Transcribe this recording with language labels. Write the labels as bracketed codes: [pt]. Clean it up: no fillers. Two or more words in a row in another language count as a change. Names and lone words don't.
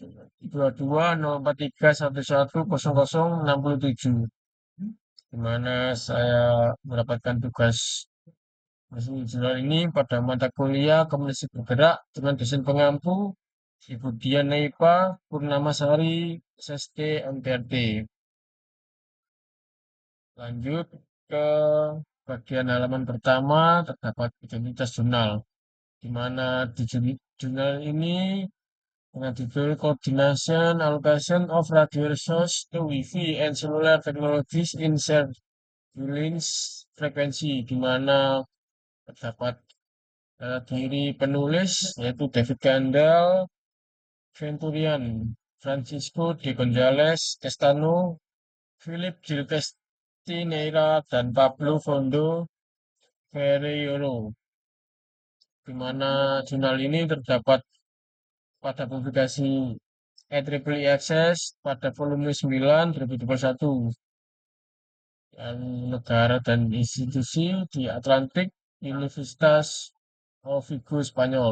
[id] 220431100607, di mana saya mendapatkan tugas mereview jurnal ini pada mata kuliah Komunikasi Bergerak dengan dosen pengampu Ibu Dian Naipa Purnamasari SST MPRT. Lanjut ke bagian halaman pertama terdapat identitas jurnal, di mana di jurnal ini dengan judul Coordination Allocation of Radio Resource to Wi-Fi and Cellular Technologies in Surveillance Frequency, di mana terdapat diri penulis yaitu David Gandal, Venturian, Francisco de González Castano, Philip Gilchrist Neira, dan Pablo Fondo Ferreiro, di mana jurnal ini terdapat pada publikasi IEEE Access pada volume 9 2021 dan negara dan institusi di Atlantik Universitas Vigo Spanyol.